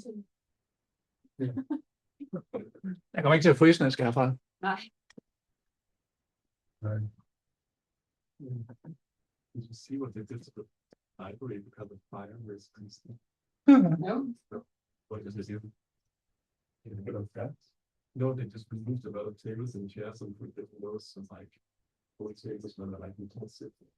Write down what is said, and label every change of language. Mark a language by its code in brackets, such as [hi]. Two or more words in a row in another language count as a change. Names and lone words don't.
[da] Jeg kommer ikke til at fryse, når jeg skal herfra. Nej. [en] Right. Did you see what they did to the library because of fire risk and stuff? No. What is this here? In a bit of that? No, they just removed a lot of tables and chairs and put different rows and like old tables when they're like intensive.